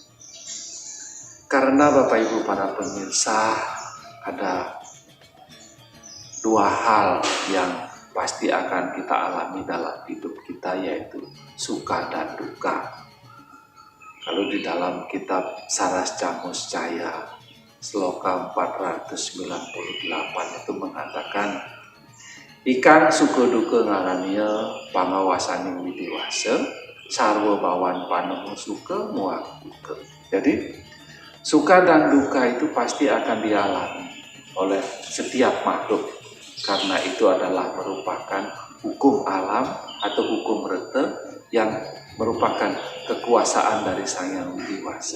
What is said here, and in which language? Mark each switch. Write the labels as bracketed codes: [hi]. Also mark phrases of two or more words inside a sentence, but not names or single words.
[id] Karena Bapak Ibu para pemirsa, ada dua hal yang pasti akan kita alami dalam hidup kita, yaitu suka dan duka. Kalau di dalam kitab Saras Camus Caya, Sloka 498 itu mengatakan, [kaw] ikan suka duka ngarania pangawasaning widiwasa, sarwa bawan panemu suka muak duka. [id] Jadi suka dan duka itu pasti akan dialami oleh setiap makhluk, karena itu adalah merupakan hukum alam atau hukum rete yang merupakan kekuasaan dari Sang Yang Widiwasa.